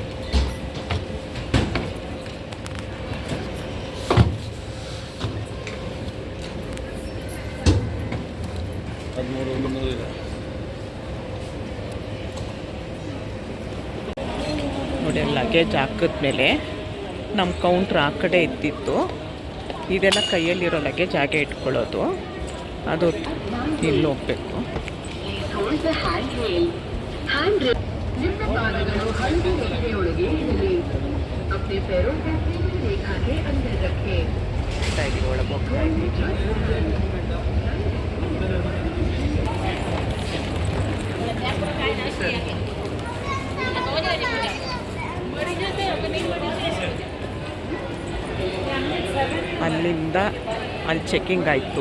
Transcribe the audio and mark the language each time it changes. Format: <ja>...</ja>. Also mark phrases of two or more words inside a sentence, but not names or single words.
<kn>ನೋಡಿ ಲಗೇಜ್ ಹಾಕಿದ್ಮೇಲೆ ನಮ್ಮ ಕೌಂಟ್ರ್ ಆ ಕಡೆ ಇದ್ದಿತ್ತು. ಇದೆಲ್ಲ ಕೈಯಲ್ಲಿರೋ ಲಗೇಜ್ ಹಾಗೆ ಇಟ್ಕೊಳ್ಳೋದು. ಅದು ಇಲ್ಲಿ ಹೋಗಬೇಕು.</kn> <en>Hold the handrail. Handrail.</en> <kn>ನಿಮ್ಮ ಪಾದಗಳು ಹಳದಿ ರೇಖೆಯೊಳಗೆ ಇರಲಿ.</kn> <hi>अपने पैरों को सीधी रेखा के अंदर रखें.</hi> <kn>ಒಳಗೆ ಹೋಗ್ತಾ ಇದ್ದೀವಿ. ಅಲ್ಲಿಂದ ಅಲ್ಲಿ ಚೆಕ್ಕಿಂಗ್ ಆಯಿತು.</kn>